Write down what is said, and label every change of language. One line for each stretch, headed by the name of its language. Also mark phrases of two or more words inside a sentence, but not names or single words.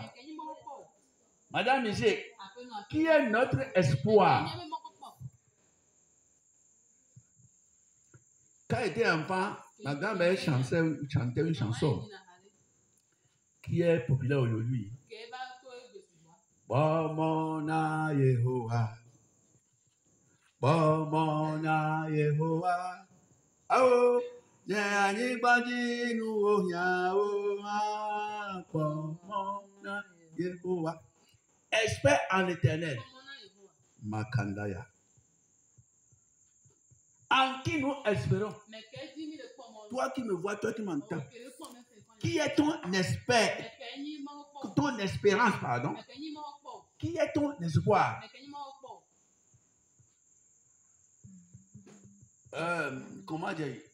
French: Madame Miché, qui est notre espoir? Quand j'étais enfant, ma grand-mère chantait une chanson qui est populaire aujourd'hui.
Lingala: Bomona Yehowa. Bomona Yehowa. Oh, Nyani Badi Nuoya. Bomona Yehowa.
French: Espère en l'Éternel. Makandaya. En qui nous espérons? Toi qui me vois, toi qui m'entends. Qui est ton espère? Ton espérance, pardon. Qui est ton espoir? Comment dire?